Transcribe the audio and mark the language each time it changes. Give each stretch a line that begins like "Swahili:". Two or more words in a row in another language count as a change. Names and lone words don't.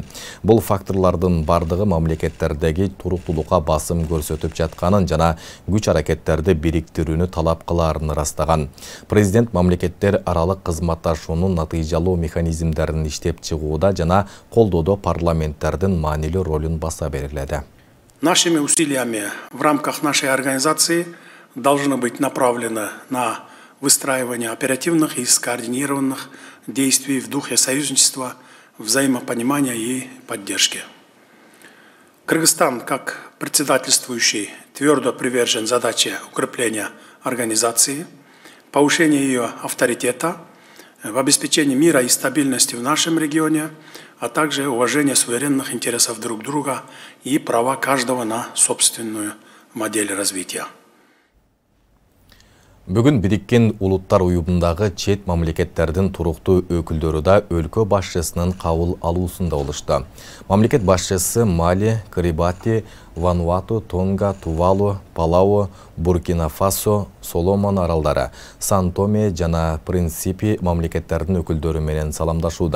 Kyrgyz: Бул факторлордун бардыгы мамлекеттердеги туруктуулукка басым көрсөтүп жатканын жана күч аракеттерди бириктирүүнү талап кылаарын ырастаган. Президент мамлекеттер аралык кызматташуунун натыйжалуу механизмдерин иштеп чыгууда жана колдоодо парламенттердин маанилүү ролун баса белгиледи.
Russian: Нашими усилиями в рамках нашей организации должны быть направлены на выстраивание оперативных и скоординированных действий в духе союзничества, взаимопонимания и поддержки. Кыргызстан, как председательствующий, твердо привержен задаче укрепления организации, повышения ее авторитета, в обеспечении мира и стабильности в нашем регионе, а также уважения суверенных интересов друг друга и права каждого на собственную модель развития.
Kyrgyz: Бүгін Бириккен Улуттар уюмундагы чет мамлекеттердин туруктуу өкүлдөрү да өлкө башчысынын кабыл алуусунда болушту. Мамлекет башчысы Мали, Кирибати, Вануату, Тонга, Тувалу, Палау, Буркина-Фасо, Соломон аралдары, Сан-Томе жана Принципи мамлекеттердин өкүлдөрү менен саламдашууда.